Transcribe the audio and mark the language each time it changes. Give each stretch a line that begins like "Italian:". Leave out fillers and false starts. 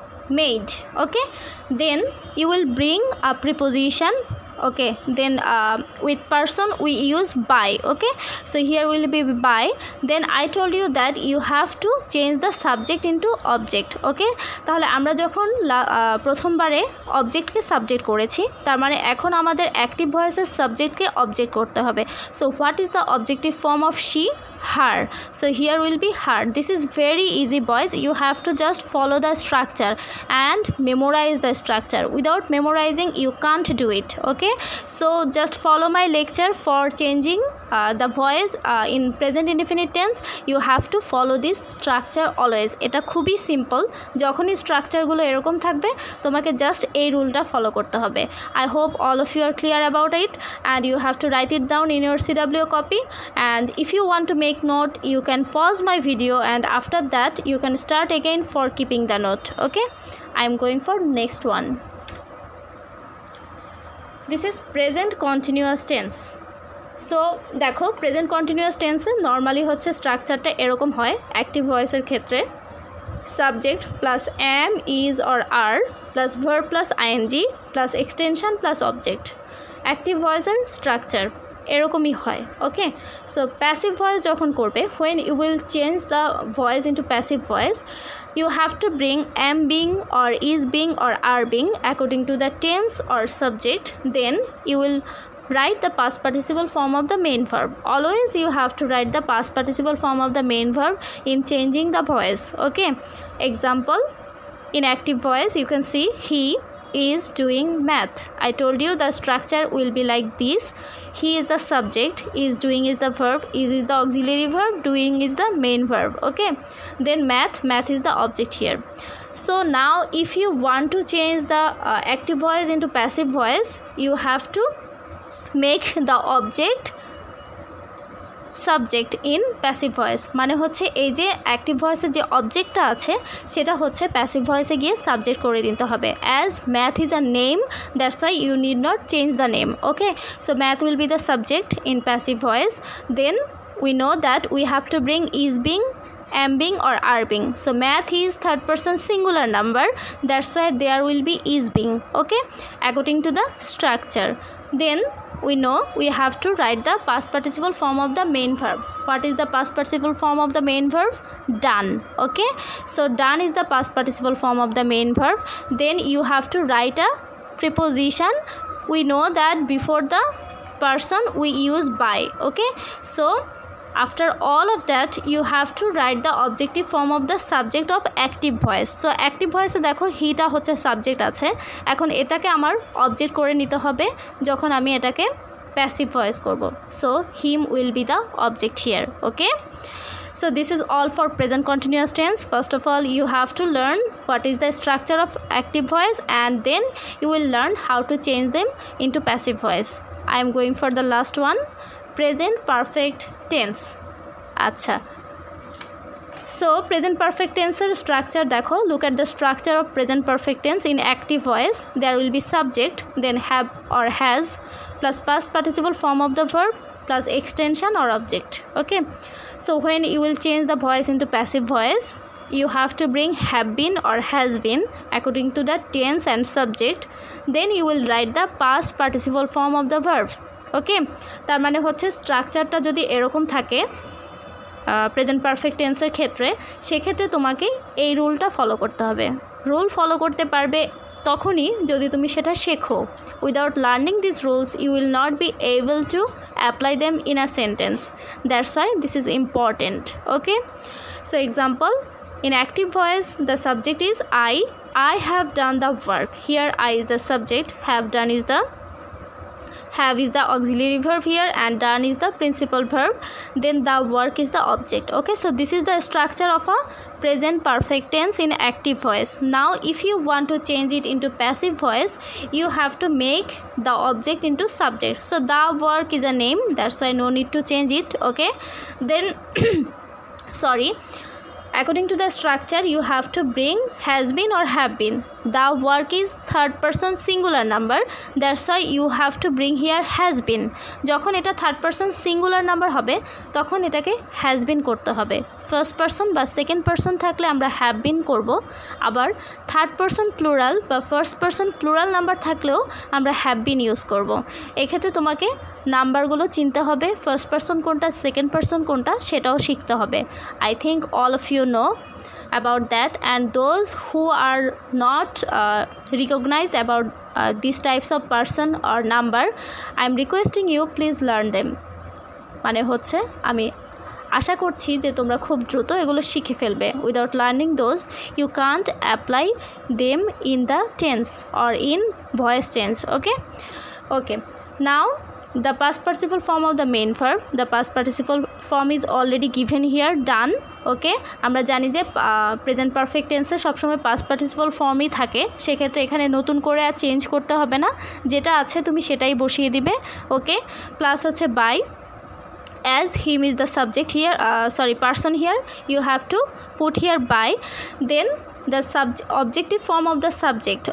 English: Made, okay? Then you will bring a preposition, okay? Then with person we use by, okay? So here will be by. Then I told you that you have to change the subject into object, okay?
Bangla: তাহলে আমরা যখন প্রথমবারে অবজেক্টকে subject করেছি, তার মানে এখন আমাদের active ভয়েসের সাবজেক্টকে অবজেক্ট করতে হবে।
English: So what is the objective form of she? Her. So here will be her. This is very easy, boys. You have to just follow the structure and memorize the structure. Without memorizing you can't do it, okay? So just follow my lecture for changing the voice in present indefinite tense. You have to follow this structure always.
Bangla: এটা খুবই simple, যখনই স্ট্রাকচারগুলো এরকম থাকবে তোমাকে just এই রুলটা follow করতে হবে।
English: I hope all of you are clear about it and you have to write it down in your CW copy, and if you want to make note you can pause my video and after that you can start again for keeping the note, okay? I am going for next one. This is present continuous tense.
Bangla: So দেখো present continuous টেন্সে normally হচ্ছে স্ট্রাকচারটা এরকম হয় active ভয়েসের ক্ষেত্রে, subject plus M is or আর plus verb plus ING plus extension plus object. Active ভয়েসের structure এরকমই হয়, ওকে?
English: so passive voice
Bangla: যখন করবে,
English: when you will change the voice into passive voice, you have to bring am being or is being or are being according to the tense or subject. Then you will write the past participle form of the main verb. Always you have to write the past participle form of the main verb in changing the voice, okay? Example, in active voice you can see he is doing math. I told you the structure will be like this. He is the subject, is doing is the verb, is the auxiliary verb, doing is the main verb, okay? Then math is the object here. So now if you want to change the active voice into passive voice, you have to make the object subject in passive voice.
Bangla: মানে হচ্ছে এই যে active ভয়েসের যে অবজেক্টটা আছে সেটা হচ্ছে passive ভয়েসে গিয়ে সাবজেক্ট করে দিতে হবে।
English: As math is a name, that's why you need not change the name, okay? So math will be the subject in passive voice. Then we know that we have to bring is being, am being or are being. So math is third person singular number, that's why there will be is being, okay? According to the structure. Then we know we have to write the past participle form of the main verb. What is the past participle form of the main verb? Done, okay? So done is the past participle form of the main verb. Then you have to write a preposition. We know that before the person we use by, okay? So after all of that you have to write the objective form of the subject of active voice. So active voice
Bangla: দেখো হিটা হচ্ছে subject আছে, এখন এটাকে আমার object করে নিতে হবে যখন আমি এটাকে প্যাসিভ ভয়েস করব।
English: So him will be the object here, okay? So this is all for present continuous tense. First of all you have to learn what is the structure of active voice and then you will learn how to change them into passive voice. I am going for the last one, present perfect tense. আচ্ছা, so present perfect tense এর structure
Bangla: দেখো,
English: look at the structure of present perfect tense. In active voice there will be subject, then have or has plus past participle form of the verb plus extension or object, okay? So when you will change the voice into passive voice, you have to bring have been or has been according to the tense and subject. Then you will write the past participle form of the verb, okay?
Bangla: তার মানে হচ্ছে স্ট্রাকচারটা যদি এরকম থাকে present perfect টেন্সের ক্ষেত্রে, সেক্ষেত্রে তোমাকে এই রুলটা ফলো করতে হবে। রুল ফলো করতে পারবে তখনই যদি তুমি সেটা শেখো।
English: Without learning this rules you will not be able to apply them in a sentence, that's why this is important, okay? So example, in active voice the subject is I have done the work. Here I is the subject, have done is the have is the auxiliary verb here, and done is the principal verb, then the work is the object. Okay, so this is the structure of a present perfect tense in active voice. Now if you want to change it into passive voice, you have to make the object into subject. So the work is a name, that's why no need to change it. Okay, then sorry, according to the structure you have to bring has been or have been. The work is third person singular number, that's why you have to bring here has been.
Bangla: যখন এটা third person singular number হবে তখন এটাকে has been করতে হবে। First person বা second person থাকলে আমরা হ্যাভ বিন করব, আবার থার্ড পারসন প্লুরাল বা ফার্স্ট পারসন প্লুরাল নাম্বার থাকলেও আমরা হ্যাভ বিন ইউজ করব। এক্ষেত্রে তোমাকে নাম্বারগুলো চিনতে হবে, ফার্স্ট পারসন কোনটা সেকেন্ড পারসন কোনটা সেটাও শিখতে হবে।
English: I think all of you know about that, and those who are not recognized about these types of person or number, I am requesting you please learn them.
Bangla: মানে হচ্ছে আমি আশা করছি যে তোমরা খুব দ্রুত এগুলো শিখে ফেলবে।
English: Without learning those you can't apply them in the tense or in voice tense. Okay now the past participle form of the main verb, the past participle form is already given here, done.
Bangla: ওকে, আমরা জানি যে present perfect টেন্সে সবসময় past participle ফর্মই থাকে, সেক্ষেত্রে এখানে নতুন করে আর চেঞ্জ করতে হবে না, যেটা আছে তুমি সেটাই বসিয়ে দিবে।
English: okay, plus
Bangla: হচ্ছে
English: By, as him is the subject here, person here, you have to put here by, then the objective form of the subject.